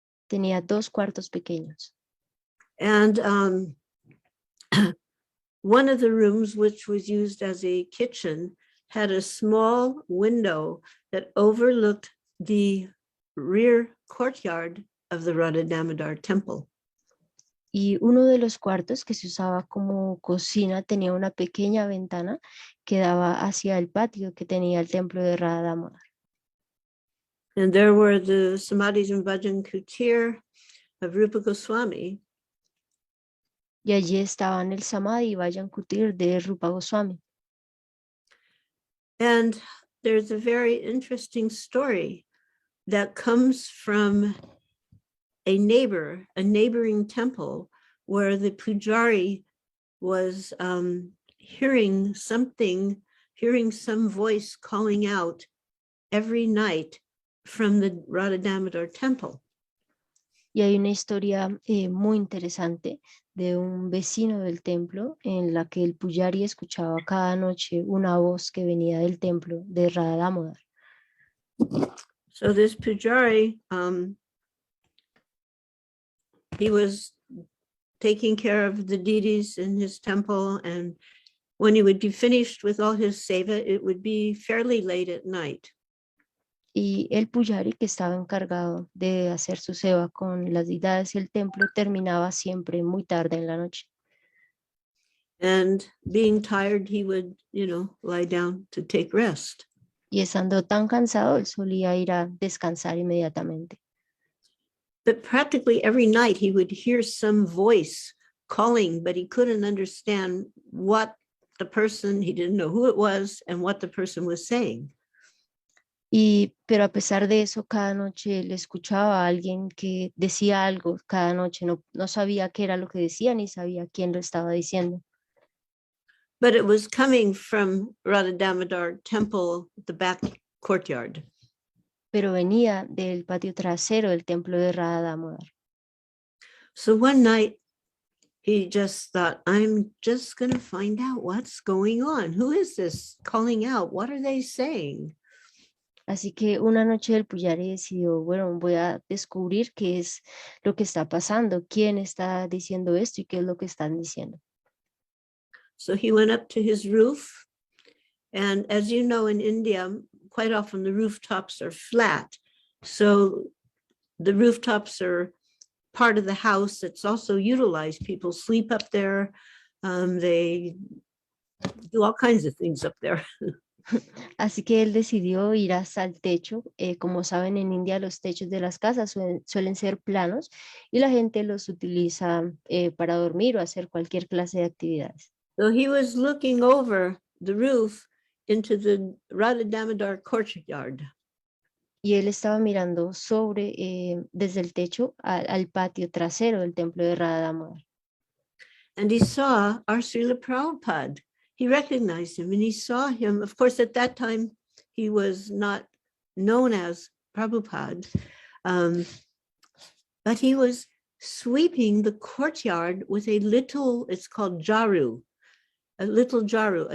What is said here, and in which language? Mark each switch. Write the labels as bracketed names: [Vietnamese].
[Spanish] Tenía 2 cuartos pequeños. [English] And one of the rooms, which was used as a kitchen, had a small window that overlooked the rear courtyard of the Radha Damodar temple. [Spanish] Y uno de los cuartos que se usaba como cocina tenía una pequeña ventana que daba hacia el patio que tenía el templo de Radha Damodar. [English] And there were the Samadhis and Bhajan Kutir of Rupa Goswami. [Spanish] Y allí estaban el Samadhi y Bhajan Kutir de Rupa Goswami. [English] And there's a very interesting story that comes from a neighboring temple where the pujari was hearing some voice calling out every night from the Radha Damodar temple. [Spanish] Y hay una historia muy interesante de un vecino del templo en la que el pujari escuchaba cada noche una voz que venía del templo de Radha Damodar. [English] So this pujari, he was taking care of the deities in his temple, and when he would be finished with all his seva, it would be fairly late at night. [Spanish] Y el pujari que estaba encargado de hacer su seva con las deidades y el templo terminaba siempre muy tarde en la noche. [English] And being tired, he would, lie down to take rest. [Spanish] Y estando tan cansado, él solía ir a descansar inmediatamente. [English] But practically every night he would hear some voice calling, but he couldn't understand what the person, he didn't know who it was and what the person was saying. [Spanish] Pero a pesar de eso, cada noche le escuchaba a alguien que decía algo, cada noche no sabía qué era lo que decía ni sabía quién lo estaba diciendo. [English] But it was coming from Radha Damodar temple, the back courtyard. [Spanish] Pero venía del patio trasero del templo de Radha Damodar. [English] So one night he just thought, I'm just going to find out what's going on. Who is this calling out? What are they saying? [Spanish] Así que una noche el Pujari decidió, bueno, voy a descubrir qué es lo que está pasando, quién está diciendo esto y qué es lo que están diciendo. [English] So he went up to his roof. And as you know, in India, quite often the rooftops are flat. So the rooftops are part of the house that's also utilized. People sleep up there. They do all kinds of things up there. [Spanish] Así que él decidió ir hasta el techo. Como saben, en India los techos de las casas suelen ser planos y la gente los utiliza para dormir o hacer cualquier clase de actividades. [English] So he was looking over the roof into the Radha Damodar courtyard. [Spanish] Y él estaba mirando desde el techo al patio trasero del templo de Radha Damodar. [English] And he saw our Srila Prabhupada. He recognized him and he saw him. Of course, at that time, he was not known as Prabhupada, but he was sweeping the courtyard with a little, it's called jaru, a little jaru.